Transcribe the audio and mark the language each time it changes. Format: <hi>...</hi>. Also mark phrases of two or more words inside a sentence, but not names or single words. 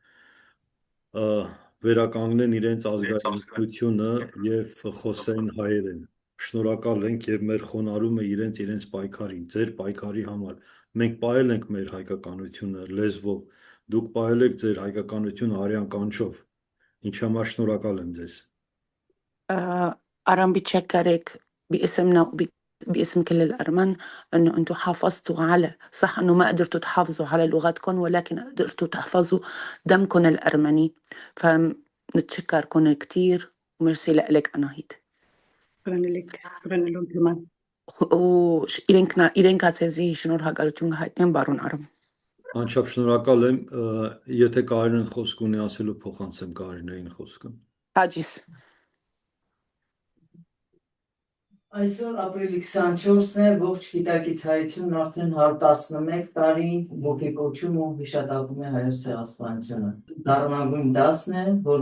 <hy>վերականգնեն իրենց ազգայնությունը եւ խոսեն հայերեն։ Շնորհակալ ենք եւ մեր խոնարհումը իրենց պայքարին, ձեր պայքարի համար։ Մենք պահել ենք մեր հայկականությունը լեզվով, դուք պահել եք ձեր հայկականությունը արյան կանչով։ Ինչ համար շնորհակալ եմ ձեզ։</hy> <ar>أرام بتشكرك باسمنا باسم كل الأرمن أنه أنتم حافظتوا على صح أنه ما قدرتوا تحافظوا على لغتكم ولكن قدرتوا تحفظوا دمكم الأرمني فنتشكركم كتير وميرسي لك أناهيد شكرا لك شكرا لهم كمان إلينكا تزي</ar> <hy>շնորհակալություն հայտնեմ բարոն Արամ Անչափ շնորհակալ եմ եթե Կարինեն խոսք ունի ասելու փոխանցեմ Կարինեին խոսքը Հաջիս Այսօր ապրիլի 24-ն է, ողջ գիտակից հայությունն արդեն 111 տարի ոգեկոչում ու հիշատակում է հայոց ցեղասպանությունը։ Դառնագույն դասն է, որ</hy>